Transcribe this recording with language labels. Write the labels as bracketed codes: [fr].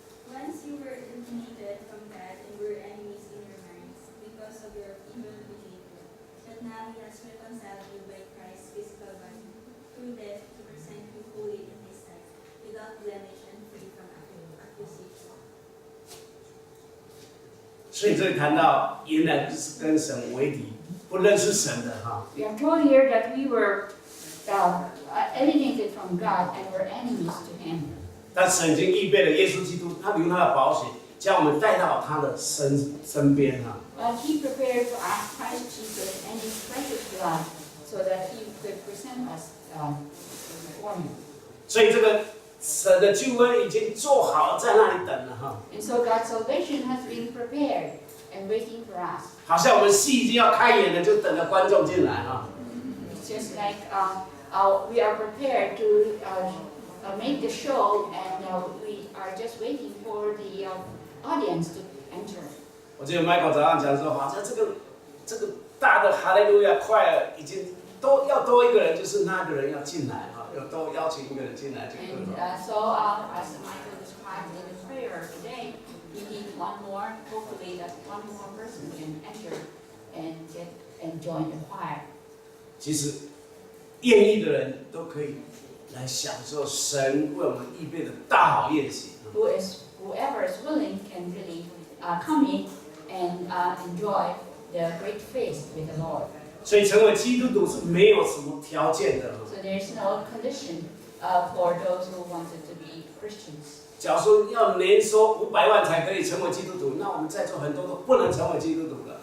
[en] Once you were alienated from God and were enemies in your minds because of your evil behavior, but now He has reconciled you by Christ's physical body through death to present you holy in His sight, without blemish and free from accusation. [zh] 所以这里谈到，原来是跟神为敌，不认识神的哈。 [en] We are told here that we were alienated from God and were enemies to Him. [zh] 但神已经预备了耶稣基督，他流他的宝血，将我们带到他的身边哈。 [en] But He prepared for us Christ Jesus and His precious blood, so that He could present us for Him. [zh] 所以这个神的救恩已经做好了，在那里等了哈。 [en] And so God's salvation has been prepared and waiting for us. [zh] 好像我们戏已经要开演了，就等着观众进来哈。 [en] It's just like we are prepared to make the show, and we are just waiting for the audience to enter. [zh] 我记得 Michael 早上讲说，好像这个大的哈利路亚快了，已经要多一个人，就是那个人要进来哈，要多邀请一个人进来就更好。 [en] And so, as Michael described in the prayer today, we need one more. Hopefully, that one more person can enter and join the choir. [zh] 其实愿意的人都可以来享受神为我们预备的大好宴席。 [en] Whoever is willing can really come in and enjoy the great feast with the Lord. [zh] 所以成为基督徒是没有什么条件的。 [en] So there is no condition for those who wanted to be Christians. [zh] 假如说要年收500万才可以成为基督徒，那我们在座很多都不能成为基督徒了。